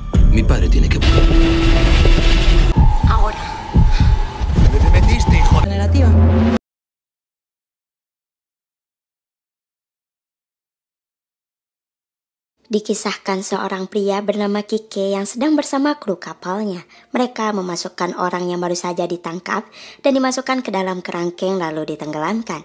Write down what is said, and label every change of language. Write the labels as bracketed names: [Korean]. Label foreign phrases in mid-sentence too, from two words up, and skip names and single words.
[Spanish] Mi padre tiene que... Ahora. ¿Dónde te metiste, hijo? Negativa. [Indonesian] Dikisahkan seorang pria bernama Kike yang sedang bersama kru kapalnya. Mereka memasukkan orang yang baru saja ditangkap dan dimasukkan ke dalam kerangkeng lalu ditenggelamkan.